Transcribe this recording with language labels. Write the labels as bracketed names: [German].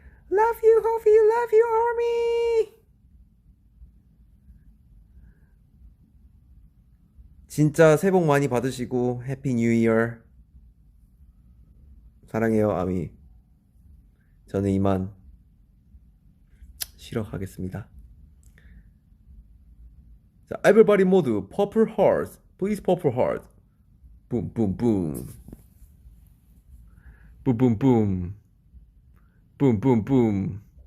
[English] Love you, Hofi, love you, Army. [Korean] 진짜 새해 복 많이 받으시고 [English] 해피 뉴 이어. [Korean] 사랑해요, 아미. 저는 이만 쉬러 가겠습니다. 자, everybody 모두 purple heart. [English] Please purple heart. Boom, boom, boom. Boom, boom, boom. Boom, boom, boom.